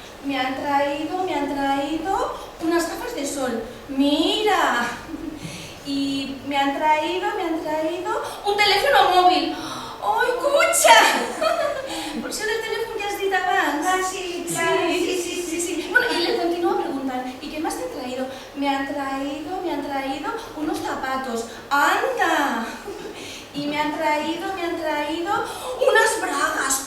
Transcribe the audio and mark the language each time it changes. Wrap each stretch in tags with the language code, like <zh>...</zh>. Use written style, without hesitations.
<es>Me han traído unas gafas de sol. ¡Mira! Y me han traído un teléfono móvil.</es> <ca>¡Ai, cotxe! Per això del telèfon que has dit abans. Ah, sí, clar, sí.</ca> <es>Bueno, y le continúo preguntando, ¿y qué más te han traído? Me han traído unos zapatos. ¡Anda! Y me han traído unas bragas.</es>